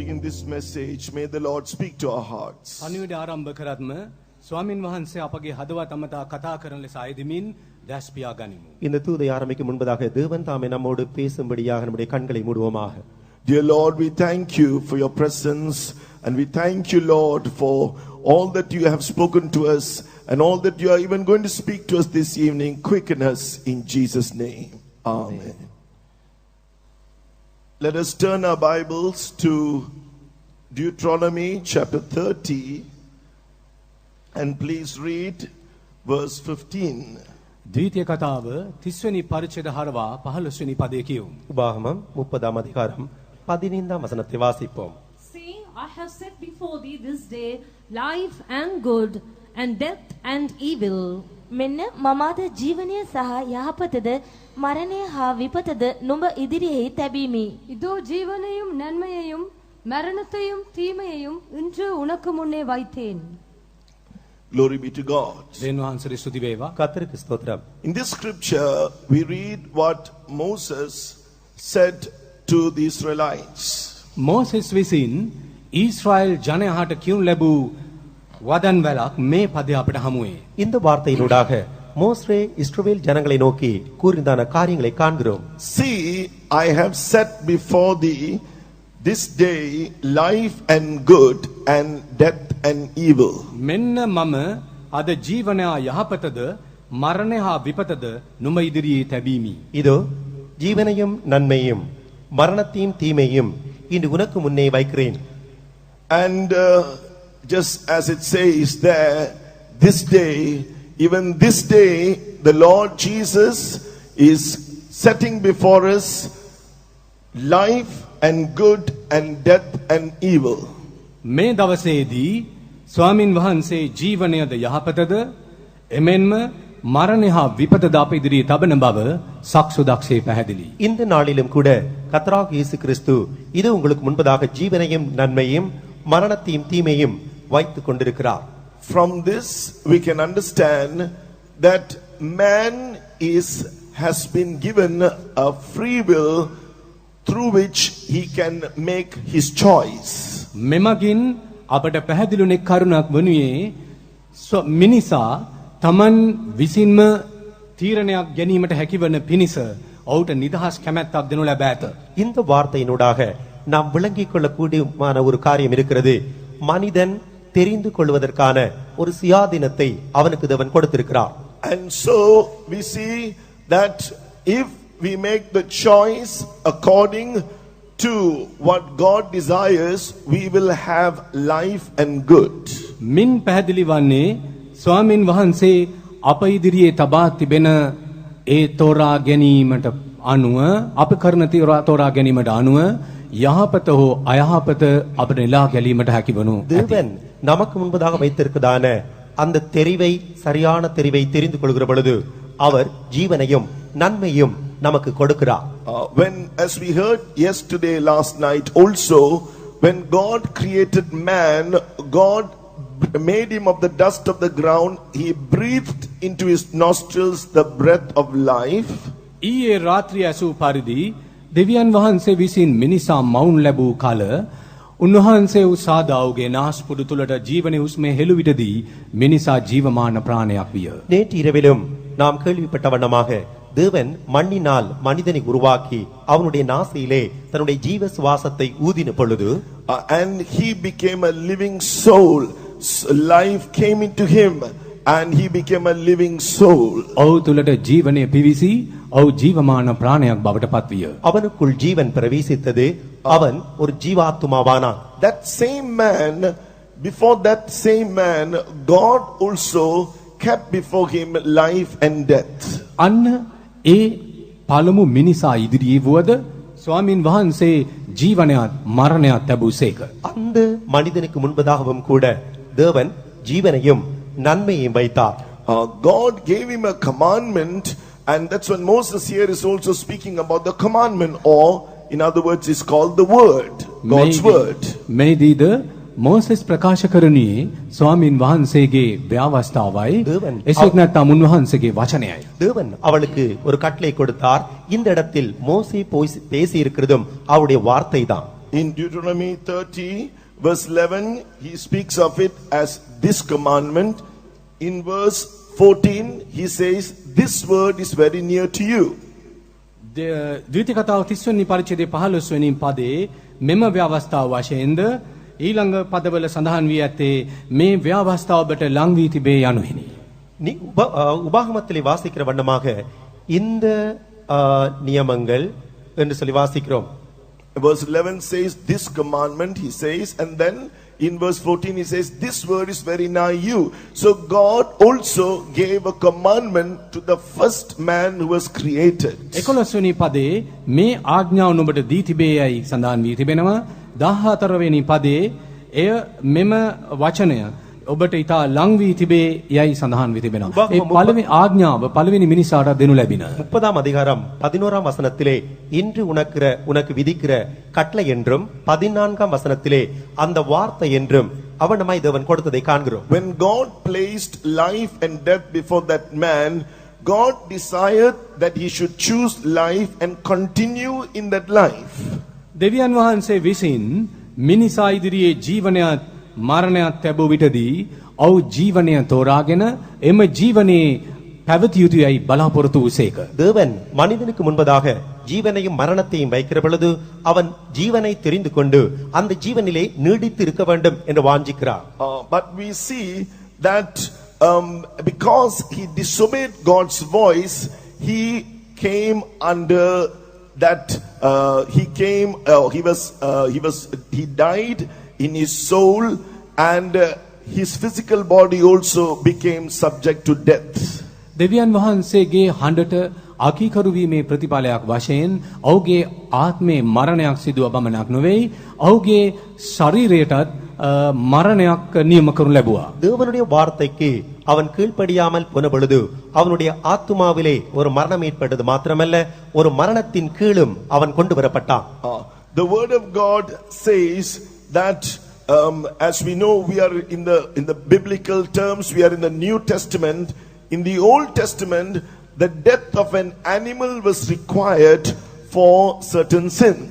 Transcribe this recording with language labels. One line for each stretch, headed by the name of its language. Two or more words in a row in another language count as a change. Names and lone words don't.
English: this message, may the Lord speak to our hearts.
Sinhala: පණිවිඩ ආරම්භ කරත්ම ස්වාමින් වහන්සේ අපගේ හදවත් අමතා කතා කරන ලෙස ආයදමින් දැස් පියා ගනිමු.
Tamil: இந்த தூதை ஆரம்பிக்கும் முன்பதாக தேவன் தாமே நம்மோடு பேசும்படியாக நம்முடைய கண்களை மூடுவோமாக.
English: Dear Lord, we thank you for your presence, and we thank you, Lord, for all that you have spoken to us and all that you are even going to speak to us this evening. Quicken us in Jesus' name. Amen. Let us turn our Bibles to Deuteronomy chapter 30 and please read verse 15.
Sinhala: ද්විතීය කතාව 30 වෙනි පරිච්ඡේද හරවා 15 වෙනි පදයේ කියවමු.
Tamil: உபாகமம் 30ஆம் அதிகாரம் 15ஆம் வசனத்தை வாசிப்போம்.
English: See, I have set before thee this day life and good and death and evil.
Sinhala: මෙන්න මමාද ජීවනය සහ යහපතද මරණය හා විපතද නුඹ ඉදිරියෙහි තැබීමි.
Tamil: இதோ ஜீவனையும் நன்மையையும் மரணத்தையும் தீமையையும் இன்று உனக்கு முன்னே வைத்தேன்.
English: Glory be to God.
Sinhala: දෙවියන් වහන්සේට ස්තුති වේවා.
Tamil: கர்த்தருக்கு ஸ்தோத்திரம்.
English: In this scripture, we read what Moses said to the Israelites.
Sinhala: මෝසෙස් විසින් ඊශ්‍රායෙල් ජනයාට කියුන් ලැබූ වදන් වැලක් මේ පදයේ අපිට හමු වේ.
Tamil: இந்த வார்த்தையினூடாக மோசே இஸ்ரவேல் ஜனங்களை நோக்கி கூறினான காரியங்களை காண்கிறோம்.
English: See, I have set before thee this day life and good and death and evil.
Sinhala: මෙන්න මම අද ජීවනය යහපතද මරණය හා විපතද නුඹ ඉදිරියේ තැබීමි.
Tamil: இதோ ஜீவனையும் நன்மையும் மரணத்தையும் தீமையும் இன்று உனக்கு முன்னே வைக்கிறேன்.
English: And just as it says there, this day, even this day, the Lord Jesus is setting before us life and good and death and evil.
Sinhala: මේ දවසේදී ස්වාමින් වහන්සේ ජීවනයද යහපතද එමෙන්ම මරණය හා විපතද අප ඉදිරියේ තබන බව සක්සුදක්ෂේ පැහැදිලි.
Tamil: இந்த நாளிலும் கூட கர்த்தராகிய இயேசு கிறிஸ்து இது உங்களுக்கு முன்பதாக ஜீவனையும் நன்மையும் மரணத்தையும் தீமையும் வைத்துக் கொண்டிருக்கிறார்.
English: From this we can understand that man has been given a free will through which he can make his choice.
Sinhala: මෙමගින් අපට පැහැදිලිුනේ කරුණක් වනුයේ මිනිසා තමන් විසින්ම තීරණයක් ගැනීමට හැකිවන පිණිස ඔහුට නිදහස් කැමැත්තක් දෙනු ලැබ ඇත.
Tamil: இந்த வார்த்தையினூடாக நாம் விளங்கிக் கொள்ளக்கூடியமான ஒரு காரியம் இருக்கிறது. மனிதன் தெரிந்து கொள்வதற்கான ஒரு சுயாதீனத்தை அவனுக்கு தேவன் கொடுத்திருக்கிறார்.
English: And so we see that if we make the choice according to what God desires, we will have life and good.
Sinhala: මින් පැහැදිලි වන්නේ ස්වාමින් වහන්සේ අප ඉදිරියේ තබා තිබෙන ඒ තෝරා ගැනීමට අනුව අප කරන තෝරා ගැනීමට අනුව යහපත හෝ අයහපත අපට නෙලා ගැලීමට හැකිවනු.
Tamil: தேவன் நமக்கு முன்பதாக வைத்திருக்கிறதான அந்த தெரிவை சரியான தெரிவை தெரிந்து கொள்கிற பொழுது அவர் ஜீவனையும் நன்மையும் நமக்கு கொடுக்கிறார்.
English: When, as we heard yesterday, last night also, when God created man, God made him of the dust of the ground. He breathed into his nostrils the breath of life.
Sinhala: ඊයේ රාත්‍රිය ඇසූ පරිදි දෙවියන් වහන්සේ විසින් මිනිසා මවුන් ලැබූ කල උන්වහන්සේ උසාදාවගේ නාස්පුඩු තුලට ජීවන හුස්ම හෙළු විටදී මිනිසා ජීවමාන ප්‍රාණයක් විය.
Tamil: நேற்று இரவிலும் நாம் கேள்விப்பட்ட வண்ணமாக தேவன் மண்ணினால் மனிதனை உருவாக்கி அவனுடைய நாசியிலே தன்னுடைய ஜீவ சுவாசத்தை ஊதின பொழுது
English: and he became a living soul. Life came into him and he became a living soul.
Sinhala: ඔහු තුලට ජීවනය පිවිසි ඔහු ජීවමාන ප්‍රාණයක් බවට පත්විය.
Tamil: அவனுக்குள் ஜீவன் பிரவேசித்தது. அவன் ஒரு ஜீவாத்மாவானான்.
English: That same man, before that same man, God also kept before him life and death.
Sinhala: අන්න ඒ පළමු මිනිසා ඉදිරියේ වුවද ස්වාමින් වහන්සේ ජීවනයත් මරණයත් ලැබුසේක.
Tamil: அந்த மனிதனுக்கு முன்பதாகவும் கூட தேவன் ஜீவனையும் நன்மையையும் வைத்தார்.
English: God gave him a commandment, and that's when Moses here is also speaking about the commandment, or in other words is called the word, God's word.
Sinhala: මේදීද මෝසෙස් ප්‍රකාශ කරණියේ ස්වාමින් වහන්සේගේ ව්‍යවස්ථාවයි එසේත් නැත්නම් උන්වහන්සේගේ වචනයයි.
Tamil: தேவன் அவளுக்கு ஒரு கட்டளை கொடுத்தார். இந்த இடத்தில் மோசே பேசி இருக்கிறதும் அவருடைய வார்த்தை தான்.
English: In Deuteronomy 30 verse 11, he speaks of it as this commandment. In verse 14, he says, this word is very near to you.
Sinhala: ද්විතීය කතාව 30 වෙනි පරිච්ඡේදයේ 15 වෙනි පදේ මෙම ව්‍යවස්ථාව වශයෙන්ද ඊළඟ පදවල සඳහන් වී ඇත්තේ මේ ව්‍යවස්ථාව ඔබට ලං වී තිබේ යනුවෙනි.
Tamil: உபாகமத்திலே வாசிக்கிற வண்ணமாக இந்த நியமங்கள் என்று சொல்லி வாசிக்கிறோம்.
English: Verse 11 says this commandment, he says, and then in verse 14 he says this word is very nigh you. So God also gave a commandment to the first man who was created.
Sinhala: 11 වෙනි පදේ මේ ආඥාව නුඹට දී තිබේයයි සඳහන් වී තිබෙනවා. 14 වෙනි පදේ එය මෙම වචනය ඔබට ඊට ලං වී තිබේ යයි සඳහන් වී තිබෙනවා. ඒ පළවෙනි ආඥාව පළවෙනි මිනිසාට දෙනු ලැබින.
Tamil: 30ஆம் அதிகாரம் 11ஆம் வசனத்திலே இன்று உனக்கு விதிக்கிற கட்டளை என்றும் 14ஆம் வசனத்திலே அந்த வார்த்தை என்றும் அவனமாய் தேவன் கொடுத்ததை காண்கிறோம்.
English: When God placed life and death before that man, God desired that he should choose life and continue in that life.
Sinhala: දෙවියන් වහන්සේ විසින් මිනිසා ඉදිරියේ ජීවනයත් මරණයත් ලැබුව විටදී ඔව් ජීවනය තෝරාගෙන එම ජීවනයේ පැවතිය යුතුයයි බලාපොරොත්තු වූසේක.
Tamil: தேவன் மனிதனுக்கு முன்பதாக ஜீவனையும் மரணத்தையும் வைக்கிற பொழுது அவன் ஜீவனை தெரிந்து கொண்டு அந்த ஜீவனிலே நீடித்து இருக்க வேண்டும் என்று வாஞ்சிக்கிறார்.
English: But we see that because he disobeyed God's voice, he came under that he died in his soul, and his physical body also became subject to death.
Sinhala: දෙවියන් වහන්සේගේ හඬට අකීකරු වීමේ ප්‍රතිඵලයක් වශයෙන් ඔහුගේ ආත්මේ මරණයක් සිදුව බමනක් නොවේයි, ඔහුගේ ශරීරයටත් மரணයක් நியම කරනු ලැබුවා.
Tamil: தேவனுடைய வார்த்தைக்கு அவன் கீழ்ப்படியாமல் போன பொழுது அவனுடைய ஆத்துமாவிலே ஒரு மரணம் ஏற்பட்டது மாத்திரமல்ல, ஒரு மரணத்தின் கீழும் அவன் கொண்டு வரப்பட்டான்.
English: The word of God says that as we know, we are in the biblical terms, we are in the New Testament. In the Old Testament, the death of an animal was required for certain sins.